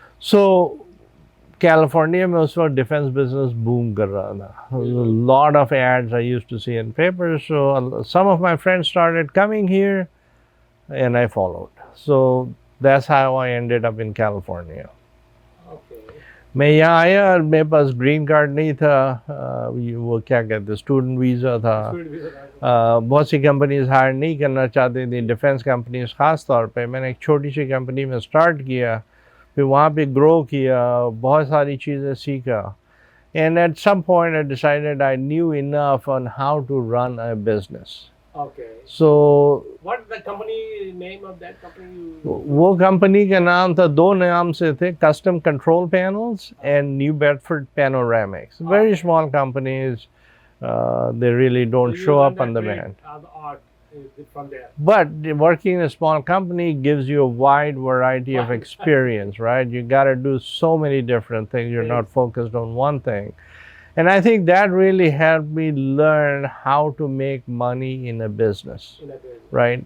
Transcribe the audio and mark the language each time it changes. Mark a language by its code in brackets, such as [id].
[hi] सो California में उस वक्त डिफेंस बिजनेस बूम कर रहा था। [en] Lot of ads I used to see in papers, so some of my friends started coming here and I followed. So that's how I ended up in California. Okay. [hi] मैं यहाँ आया और मेरे पास green card नहीं था, वो क्या कहते हैं स्टूडेंट वीज़ा था। बहुत सी कंपनीज हायर नहीं करना चाहती थी, डिफेंस कंपनीज ख़ास तौर पे। मैंने एक छोटी सी कंपनी में स्टार्ट किया, फिर वहाँ पे ग्रो किया, बहुत सारी चीज़ें सीखा। [en] And at some point I decided I knew enough on how to run a business. Okay. So What the company name of that company? [hi] वो कंपनी का नाम था, दो नाम से थे, Custom Control Panels and New Bedford Panoramics. [en] Very small companies. They really don't show up on the band. From there. But working in a small company gives you a wide variety of experience, right? You got to do so many different things. You're not focused on one thing. And I think that really helped me learn how to make money in a business, right?